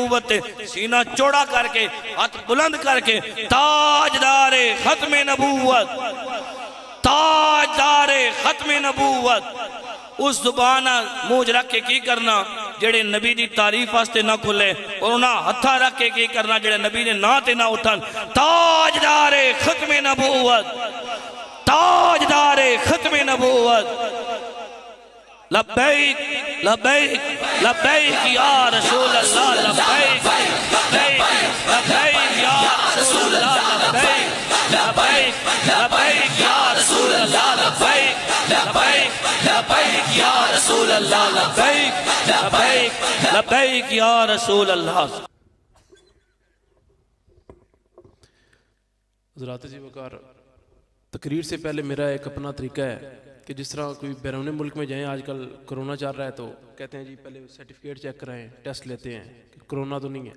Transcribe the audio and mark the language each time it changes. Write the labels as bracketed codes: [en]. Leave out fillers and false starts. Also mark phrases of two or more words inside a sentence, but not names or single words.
[ur] نبوت، سینہ چوڑا کرکے ہاتھ بلند کرکے تاجدارِ ختم نبوت، تاجدارِ ختم نبوت. [pa] اس زبان منہ چ رکھ کے کی کرنا جیہڑے نبی کی تعریف واسطے نہ کھلے، اور انہیں ہتھاں رکھ کے کی کرنا جیہڑے نبی نے نہ تے نہ اٹھن. [ur] تاجدارِ ختم نبوت، تاجدارِ ختم نبوت. [ar] لبيك لبيك لبيك يا رسول الله، لبيك لبيك لبيك يا رسول الله، لبيك لبيك لبيك يا رسول الله، لبيك لبيك لبيك يا رسول الله، لبيك لبيك لبيك يا رسول الله. [ur] حضرات جی وقار، تقریر سے پہلے میرا ایک اپنا طریقہ ہے کہ جس طرح کوئی بیرون ملک میں جائیں، آجکل کورونا چل رہا ہے تو کہتے ہیں جی پہلے سرٹیفکیٹ چیک کرائیں، ٹیسٹ لیتے ہیں کہ کورونا تو نہیں ہے.